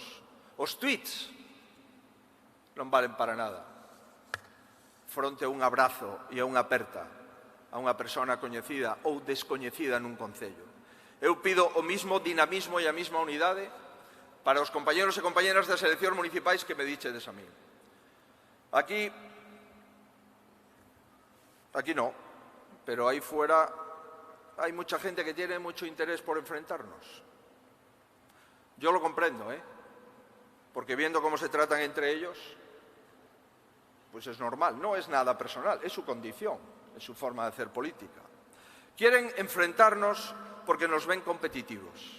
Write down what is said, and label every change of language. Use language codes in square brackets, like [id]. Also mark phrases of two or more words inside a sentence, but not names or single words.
[gl] Os tweets non valen para nada fronte a un abrazo e a unha aperta a unha persona coñecida ou descoñecida nun concello. Eu pido o mismo dinamismo e a mesma unidade para os compañeros e compañeras das eleccións municipais que me dichedes a mí. [es] Aquí no, pero aí fuera hai mucha gente que tiene mucho interés por enfrentarnos. Yo lo comprendo, porque viendo cómo se tratan entre ellos, pues es normal, no es nada personal, es su condición, es su forma de hacer política. Quieren enfrentarnos porque nos ven competitivos.